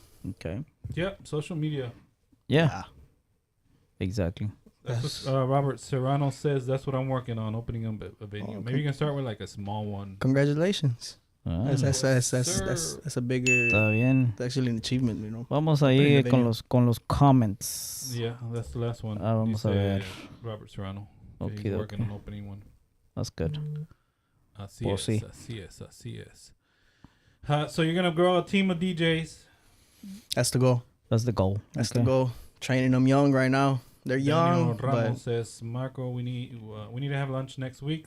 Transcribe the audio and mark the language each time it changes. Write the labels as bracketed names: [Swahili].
[English] Okay. Yeah, social media. Yeah. Exactly. That's what Robert Serrano says. That's what I'm working on, opening up a venue. Okay. Maybe you can start with like a small one. Congratulations. That's a bigger. [Spanish] Está bien. [English] That's actually an achievement, you know. [Spanish] Vamos ahí con los comments. [English] Yeah, that's the last one. [Spanish] Vamos a ver. [English] Robert Serrano. Okay, he's working on opening one. That's good. [Spanish] Así es. [English] So you're gonna grow a team of DJs. That's the goal. That's the goal. Training them young right now. They're young. Ramos says, Marco, we need to have lunch next week.